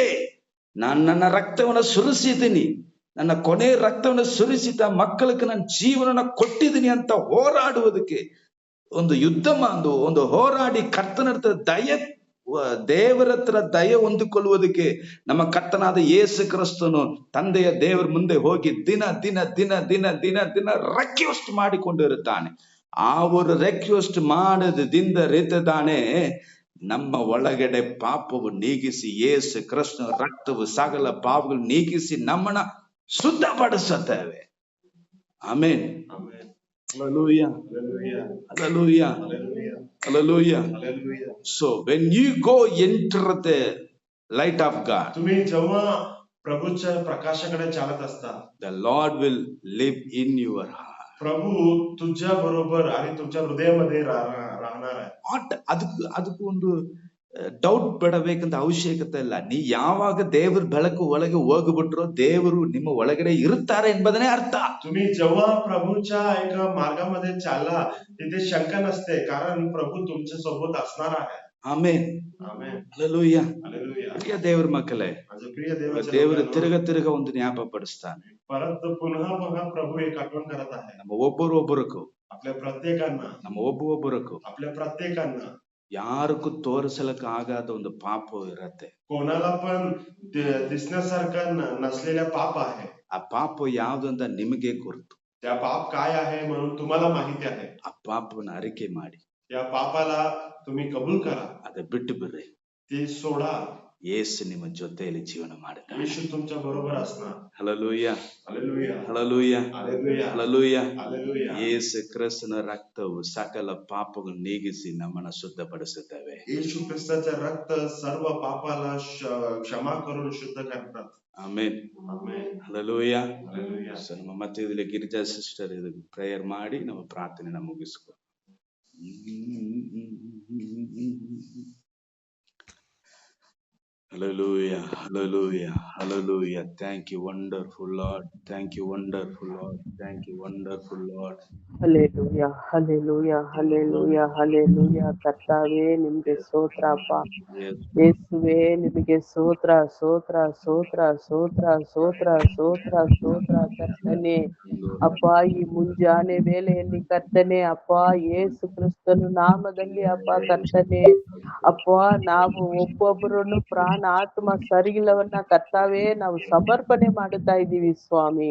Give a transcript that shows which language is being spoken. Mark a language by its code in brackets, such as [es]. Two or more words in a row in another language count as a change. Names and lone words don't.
[kn] ನನ್ನ ರಕ್ತವನ್ನ ಸುರಿಸಿದ್ದೀನಿ, ನನ್ನ ಕೊನೆ ರಕ್ತವನ್ನ ಸುರಿಸಿದ ಮಕ್ಕಳಿಗೆ ನನ್ನ ಜೀವನನ ಕೊಟ್ಟಿದ್ದೀನಿ ಅಂತ ಹೋರಾಡುವುದಕ್ಕೆ ಒಂದು ಯುದ್ಧ ಒಂದು ಹೋರಾಡಿ ಕರ್ತನ ದೇವರ ಹತ್ರ ದಯ ಹೊಂದಿಕೊಳ್ಳುವುದಕ್ಕೆ ನಮ್ಮ ಕರ್ತನಾದ ಯೇಸು ಕ್ರಿಸ್ತನು ತಂದೆಯ ದೇವರ ಮುಂದೆ ಹೋಗಿ ದಿನ ದಿನ ದಿನ ದಿನ ದಿನ ದಿನ ರಿಕ್ವೆಸ್ಟ್ ಮಾಡಿಕೊಂಡಿರುತ್ತಾನೆ. ಆ ಒಂದು ರಿಕ್ವೆಸ್ಟ್ ಮಾಡದಿಂದ ರೀತಿದಾನೆ ನಮ್ಮ ಒಳಗಡೆ ಪಾಪವು ನೀಗಿಸಿ ಯೇಸು ಕ್ರಿಸ್ತನ ರಕ್ತವು ಸಕಲ ಪಾಪಗಳು ನೀಗಿಸಿ ನಮ್ಮನ್ನ ಶುದ್ಧಪಡಿಸುತ್ತೇವೆ. ಆಮೆನ್. [en] Hallelujah. Hallelujah. Hallelujah. Hallelujah. So when you go enter the light of God, [mr] तुम्ही जेव्हा प्रभूच्या प्रकाशाकडे चालत असता, [en] the Lord will live in your heart. [mr] प्रभू तुझ्या बरोबर आणि तुमच्या हृदयामध्ये राहणार आहे. [kn] ಅದಕ್ಕೂ ಒಂದು ಡೌಟ್ ಪಡಬೇಕಂತ ಅವಶ್ಯಕತೆ ಇಲ್ಲ. ನೀ ಯಾವಾಗ ದೇವರ ಬೆಳಕು ಒಳಗೆ ಹೋಗ್ಬಿಟ್ರೋ ದೇವರು ನಿಮ್ಮ ಒಳಗಡೆ ಇರುತ್ತಾರೆ ಎಂಬುದನ್ನೇ ಅರ್ಥ. [mr] तुम्ही जेव्हा प्रभूच्या एका मार्गामध्ये चालला तिथे शंका नसते, कारण प्रभू तुमच्या सोबत असणार आहे. [kn] ಆಮೆನ್. [mr] आमेन. [kn] ಹಲ್ಲೆಲೂಯಾ. [mr] हालेलुया. [kn] ಪ್ರಿಯ ದೇವರ ಮಕ್ಕಳೇ, [mr] माझे प्रिय देवाचे [kn] ದೇವರು [mr] लोकांनो, [kn] ತಿರುಗ ಒಂದು ಜ್ಞಾಪಕ ಪಡಿಸ್ತಾನೆ. [mr] परत पुन्हा प्रभू एक आठवण करत आहे [kn] ನಮ್ಮ ಒಬ್ಬರೊಬ್ಬರಕ್ಕೂ [mr] आपल्या प्रत्येकांना, [kn] ನಮ್ಮ ಒಬ್ಬೊಬ್ಬರಕ್ಕೂ [mr] आपल्या प्रत्येकांना [kn] ಯಾರಿಗೂ ತೋರಿಸಲಕ್ಕ ಆಗದ ಒಂದು ಪಾಪ ಇರತ್ತೆ. [mr] कोणाला पण दिसण्यासारखा नसलेल्या पाप आहे. [kn] ಆ ಪಾಪ ಯಾವ್ದು ಅಂತ ನಿಮಗೆ ಗುರುತು. [mr] त्या पाप काय आहे म्हणून तुम्हाला माहिती आहे. [kn] ಆ ಪಾಪವನ್ನು ಅರಿಕೆ ಮಾಡಿ [mr] त्या पापाला तुम्ही कबूल करा, [kn] ಅದ ಬಿಟ್ಟು ಬಿಡ್ರಿ. [mr] ते सोडा. [kn] ಯೇಸು ನಿಮ್ಮ ಜೊತೆಯಲ್ಲಿ ಜೀವನ ಮಾಡುತ್ತಾನೆ. [mr] येशू तुमच्या बरोबर असणार. [kn] ಹಲ್ಲೆಲೂಯಾ. [mr] हालेलुया. [kn] ಹಲ್ಲೆಲೂಯಾ. [mr] हालेलुया. [kn] ಹಲ್ಲೆಲೂಯಾ. [mr] हालेलुया. [kn] ಯೇಸು ಕ್ರಿಸ್ತನ ರಕ್ತವು ಸಕಲ ಪಾಪಗಳನ್ನು ನೀಗಿಸಿ ನಮ್ಮನ್ನ ಶುದ್ಧಪಡಿಸುತ್ತವೆ. [mr] येशू ख्रिस्ताचे रक्त सर्व पापाला क्षमा करून शुद्ध करतात. [kn] ಆಮೆನ್. [mr] आमेन. [kn] ಹಲ್ಲೆಲೂಯಾ. [mr] हालेलुया. [kn] ಸೊ ನಮ್ಮ ಮಧ್ಯದಲ್ಲಿ ಗಿರಿಜಾ ಸಿಸ್ಟರ್ ಇದಕ್ಕೆ ಪ್ರೇಯರ್ ಮಾಡಿ ನಮ್ಮ ಪ್ರಾರ್ಥನೆನ ಮುಗಿಸ್ಕೊ. [en] Hallelujah, hallelujah, hallelujah. Thank you, wonderful Lord. Thank you, wonderful Lord. Thank you, wonderful Lord. [kn] ಹಲ್ಲೆಲೂಯ ಹಲ್ಲೆಲೂಯ ಹಲ್ಲೆಲೂಯ ಹಲ್ಲೆಲೂಯ ಕರ್ತಾವೇ ನಿಮ್ಗೆ ಸ್ತೋತ್ರ ಅಪ್ಪ. [en] Yes, [kn] ಯೇಸುವೇ ನಿಮಗೆ ಸ್ತೋತ್ರ ಸ್ತೋತ್ರ ಸ್ತೋತ್ರ ಸ್ತೋತ್ರ ಸ್ತೋತ್ರ ಸ್ತೋತ್ರ ಸ್ತೋತ್ರ ಕರ್ತನೆ. ಅಪ್ಪ ಈ ಮುಂಜಾನೆ ವೇಳೆಯಲ್ಲಿ ಕರ್ತನೆ ಅಪ್ಪ ಯೇಸು ಕ್ರಿಸ್ತನ ನಾಮದಲ್ಲಿ ಅಪ್ಪ ಕರ್ತನೆ ಅಪ್ಪ ನಾವು ಒಬ್ಬೊಬ್ಬರನ್ನು ಪ್ರಾಣ ಆತ್ಮ ಸರಿಗಿಲ್ಲವನ್ನ ಕರ್ತಾವೇ ನಾವು ಸಮರ್ಪಣೆ ಮಾಡುತ್ತಾ ಇದ್ದೀವಿ ಸ್ವಾಮಿ.